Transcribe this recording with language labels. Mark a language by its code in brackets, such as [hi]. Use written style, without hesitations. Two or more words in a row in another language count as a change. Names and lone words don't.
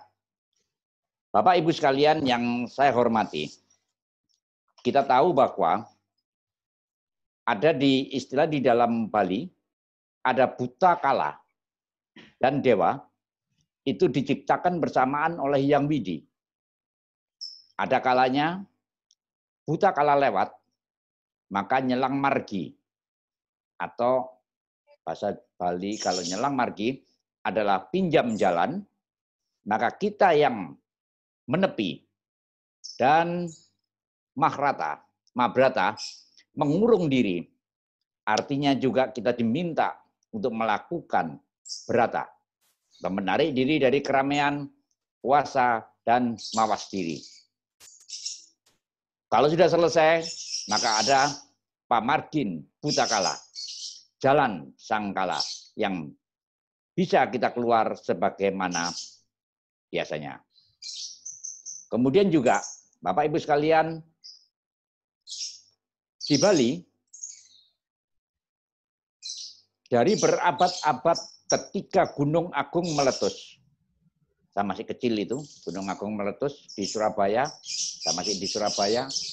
[id] Bapak Ibu sekalian yang saya hormati, kita tahu bahwa ada di istilah di dalam Bali, ada buta kala dan dewa, itu diciptakan bersamaan oleh Yang Widi. Ada kalanya buta kala lewat, maka [ban] nyelang margi. [id] Atau bahasa Bali kalau [ban] nyelang margi [id] adalah pinjam jalan, maka kita yang menepi dan mabrata, mengurung diri, artinya juga kita diminta untuk melakukan berata, menarik diri dari keramaian, puasa, dan mawas diri. Kalau sudah selesai, maka ada pamargin buta kala, jalan sangkala yang bisa kita keluar sebagaimana biasanya. Kemudian juga, Bapak Ibu sekalian, di Bali, dari berabad-abad ketika Gunung Agung meletus, saya masih kecil itu, Gunung Agung meletus di Surabaya, saya masih di Surabaya,